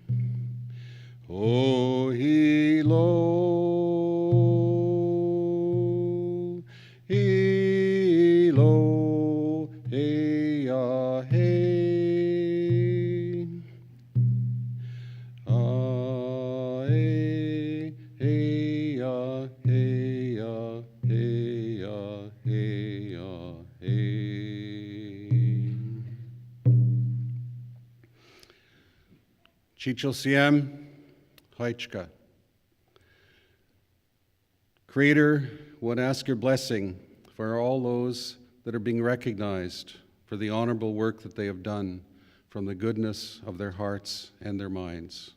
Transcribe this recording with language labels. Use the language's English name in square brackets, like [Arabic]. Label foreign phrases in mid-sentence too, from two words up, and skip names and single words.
[Halkomelem] o hilo, hilo, ea, he, ae, ea, ea, ea, ea, he. Chichel Siem, Haichka. [English] Creator, would ask your blessing for all those that are being recognized for the honorable work that they have done from the goodness of their hearts and their minds.